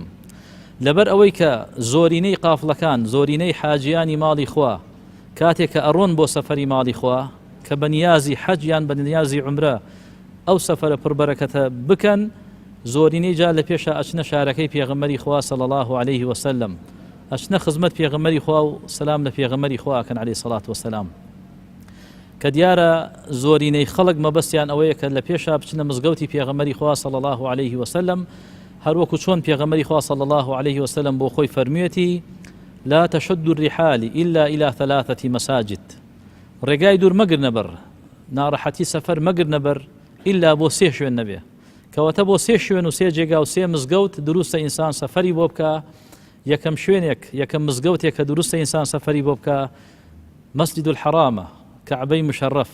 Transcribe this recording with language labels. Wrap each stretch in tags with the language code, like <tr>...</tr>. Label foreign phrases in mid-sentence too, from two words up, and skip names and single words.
<ckb>لەبەر ئەوەی کە زۆرینەی قافڵەکان، زۆرینەی حاجیانی ماڵی خوا کاتێک کە ئەڕۆن بۆ سەفەری ماڵی خوا کە بە نیازی حەج یان بە نیازی عومرە ئەو سەفەرە پڕبەرەکەتە بکەن، زۆرینەی جا لە پێشە ئەچنە شارەکەی پێغەمبەری خوا</ckb> <ar>صلی الله علیه وسلم،</ar> <ckb>ئەچنە خزمەت پێغەمبەری خوا و سەلام لە پێغەمبەری خوا ئەکەن</ckb> <ar>عەلەیهی سەڵات وەسەلام.</ar> <ckb>کە دیارە زۆرینەی خەڵک مەبەستیان ئەوەیە کە لە پێشە بچنە مزگەوتی پێغەمبەری خوا</ckb> <ar>صلی الله علیه وسلم،</ar> <ckb>هەروەکو چۆن پێغەمبەری خوا</ckb> <ar>صلی الله علیه وسلم</ar> <ckb>بۆ خۆی فەرموویەتی</ckb> <ar>لا تشد الرحال إلا إلى 3 مساجد.</ar> <ckb>ڕێگای دوور مەگرنە بەر، ناڕەحەتی سەفەر مەگرنە بەر ئیلا بۆ 3 شوێن نەبێ. کەواتە بۆ 3 شوێن و 3 جێگا و 3 مزگەوت دروستە ئینسان سەفەری بۆ بکە. یەکەم شوێنێک، یەکەم مزگەوتێک کە دروستە ئینسان سەفەری بۆ بکە مەسجد الحەرامە، کەعبەی مشەڕەف.</ckb>